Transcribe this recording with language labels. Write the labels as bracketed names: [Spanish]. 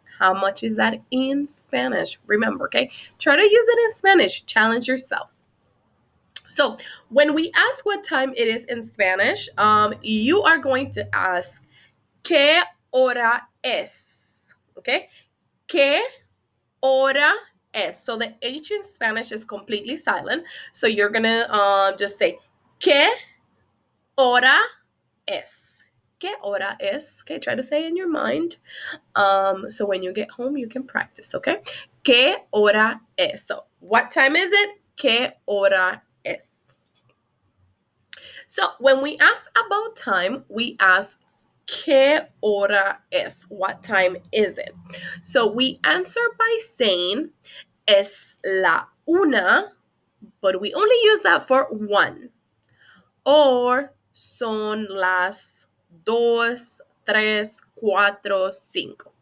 [English] How much is that in Spanish? Remember, okay, try to use it in Spanish. Challenge yourself. So when we ask what time it is in Spanish, you are going to ask [Spanish] ¿qué hora es? Okay, ¿qué hora es? [English] So the H in Spanish is completely silent. So you're gonna just say [Spanish] ¿qué hora es? ¿Qué hora es? [English] Okay, try to say it in your mind. So when you get home, you can practice, okay? [Spanish] ¿Qué hora es? [English] So what time is it? [Spanish] ¿Qué hora es? [English] So when we ask about time, we ask [Spanish] ¿qué hora es? [English] What time is it? So we answer by saying [Spanish] es la una, [English] but we only use that for one. [Spanish] Or son las dos, tres, cuatro, cinco.